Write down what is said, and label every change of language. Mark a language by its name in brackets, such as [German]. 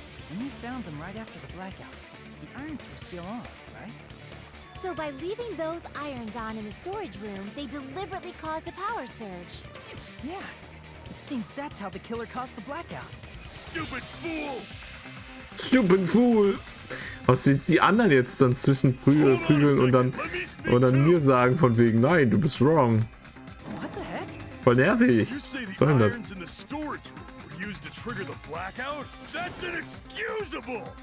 [English] And you found them right after the blackout. The irons were still on, right? So by leaving those irons on in the storage room, they deliberately caused a power surge. Yeah. It seems that's how the killer caused the blackout. Stupid fool! Stupid Fool! [German] Was jetzt die anderen jetzt dann zwischen prügeln und dann mir sagen von wegen, nein, du bist wrong. [English] What the heck? [German] Voll nervig. [English] You say [German] Was [English] the [German] soll denn das? [English] irons in the storage room were used to trigger the blackout? That's inexcusable!